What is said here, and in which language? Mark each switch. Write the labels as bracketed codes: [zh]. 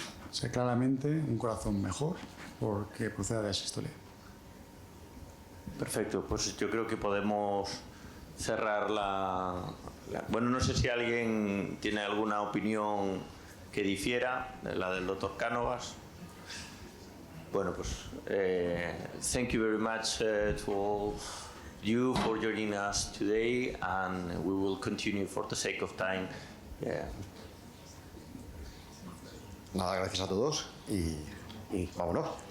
[es] O sea, claramente un corazón mejor porque proceda de asistolia. Perfecto, pues yo creo que podemos cerrar Bueno, no sé si alguien tiene alguna opinión que difiera de la del doctor Cánovas. Bueno, pues [en] thank you very much to all you for joining us today, and we will continue for the sake of time. [es] Nada, gracias a todos y vámonos.